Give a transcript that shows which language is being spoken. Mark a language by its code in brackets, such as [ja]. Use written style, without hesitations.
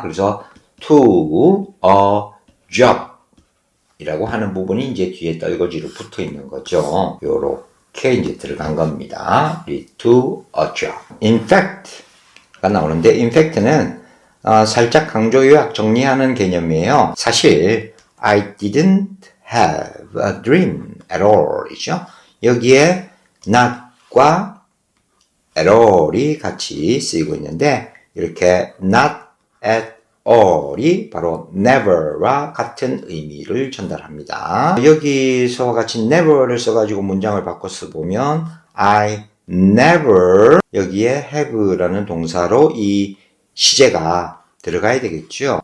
[ko] 그래서 to a job 이라고 하는 부분이 이제 뒤에 떨거지로 붙어 있는 거죠. 요렇게 이제 들어간 겁니다. [en] lead to a job. [ko] in fact가 나오는데 in fact는 살짝 강조 요약 정리하는 개념이에요. 사실 [en] I didn't have a dream at all [ko] 이죠. 여기에 not과 at all이 같이 쓰이고 있는데 이렇게 not at all이 바로 never와 같은 의미를 전달합니다. 여기서와 같이 never를 써가지고 문장을 바꿔 써보면 I never 여기에 have라는 동사로 이 시제가 들어가야 되겠죠.